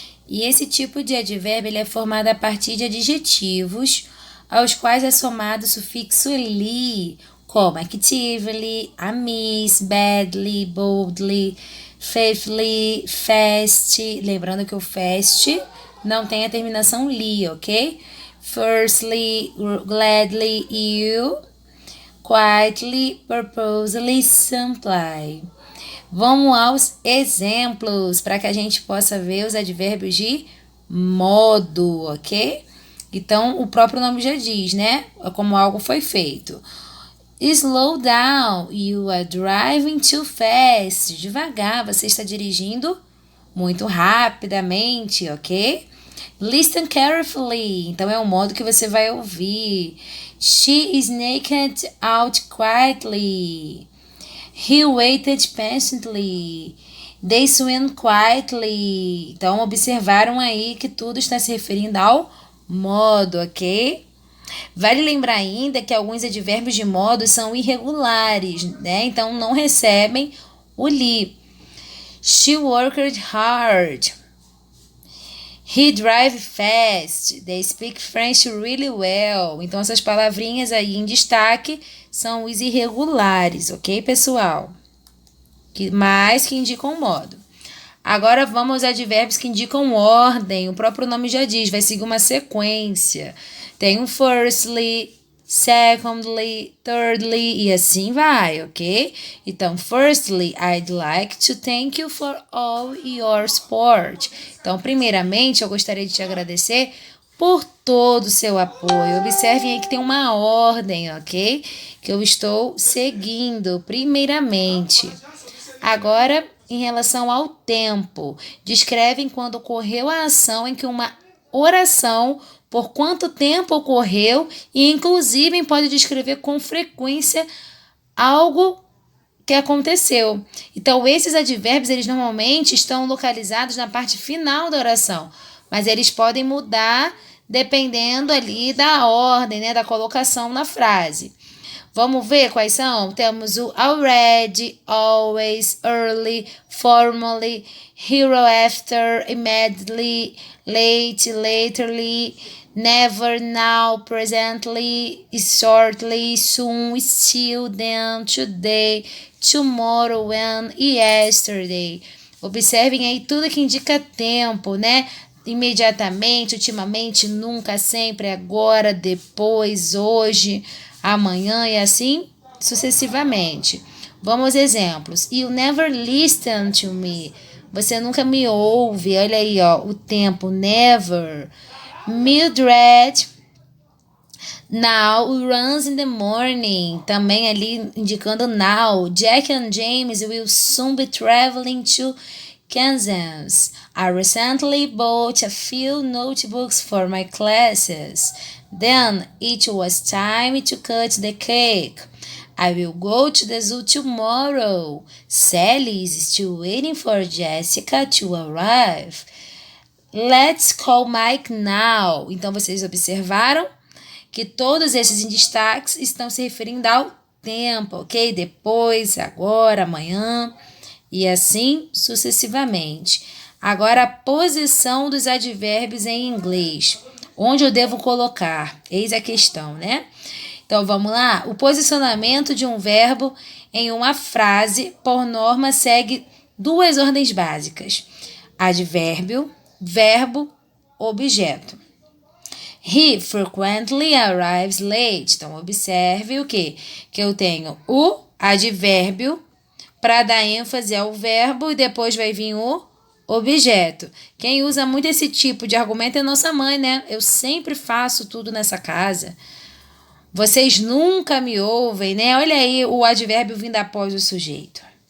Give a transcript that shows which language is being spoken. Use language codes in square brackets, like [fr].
[pt] E esse tipo de advérbio ele é formado a partir de adjetivos, aos quais é somado o sufixo li, como actively, amiss, badly, boldly, faithfully, fast. Lembrando que o fast não tem a terminação li, ok? [en] Firstly, gladly, you, quietly, purposely, simply. [pt] Vamos aos exemplos para que a gente possa ver os advérbios de modo, ok? Então, o próprio nome já diz, né? Como algo foi feito. [en] Slow down, you are driving too fast. [pt] Devagar, você está dirigindo muito rapidamente, ok? [en] Listen carefully, [pt] então é o modo que você vai ouvir. [en] She is naked out quietly. He waited patiently. They swim quietly. [pt] Então, observaram aí que tudo está se referindo ao modo, ok? Vale lembrar ainda que alguns advérbios de modo são irregulares, né? Então, não recebem o li. [en] She worked hard. He drive fast. They speak French really well. [pt] Então, essas palavrinhas aí em destaque são os irregulares, ok, pessoal? Que indicam modo. Agora vamos aos advérbios que indicam ordem. O próprio nome já diz, vai seguir uma sequência. Tem um firstly, secondly, thirdly e assim vai, ok? [en] Então, firstly, I'd like to thank you for all your support. [pt] Então, primeiramente, eu gostaria de te agradecer por todo o seu apoio. Observem aí que tem uma ordem, ok? Que eu estou seguindo, primeiramente. Agora, em relação ao tempo, descrevem quando ocorreu a ação em que uma oração, por quanto tempo ocorreu e, inclusive, pode descrever com frequência algo que aconteceu. Então, esses advérbios, eles normalmente estão localizados na parte final da oração, mas eles podem mudar dependendo ali da ordem, né, da colocação na frase. Vamos ver quais são? Temos o already, always, early, formally, hero after, immediately, late, laterly, never, now, presently, shortly, soon, still, then, today, tomorrow, when e yesterday. Observem aí tudo que indica tempo, né? Imediatamente, ultimamente, nunca, sempre, agora, depois, hoje, amanhã e assim sucessivamente. Vamos aos exemplos. [en] You never listen to me. [pt] Você nunca me ouve. Olha aí, ó, o tempo never. [en] Mildred now runs in the morning. [pt] Também ali indicando now. [en] Jack and James will soon be traveling to Kansas. I recently bought a few notebooks for my classes. Then it was time to cut the cake. I will go to the zoo tomorrow. Sally is still waiting for Jessica to arrive. Let's call Mike now. [pt] Então, vocês observaram que todos esses destaques estão se referindo ao tempo, ok? Depois, agora, amanhã e assim sucessivamente. Agora, a posição dos advérbios em inglês. Onde eu devo colocar? Eis a questão, né? Então, vamos lá? O posicionamento de um verbo em uma frase, por norma, segue duas ordens básicas. Advérbio, verbo, objeto. [en] He frequently arrives late. [pt] Então, observe o quê? Que eu tenho o advérbio para dar ênfase ao verbo e depois vai vir o objeto. Quem usa muito esse tipo de argumento é nossa mãe, né? Eu sempre faço tudo nessa casa. Vocês nunca me ouvem, né? Olha aí o advérbio vindo após o sujeito.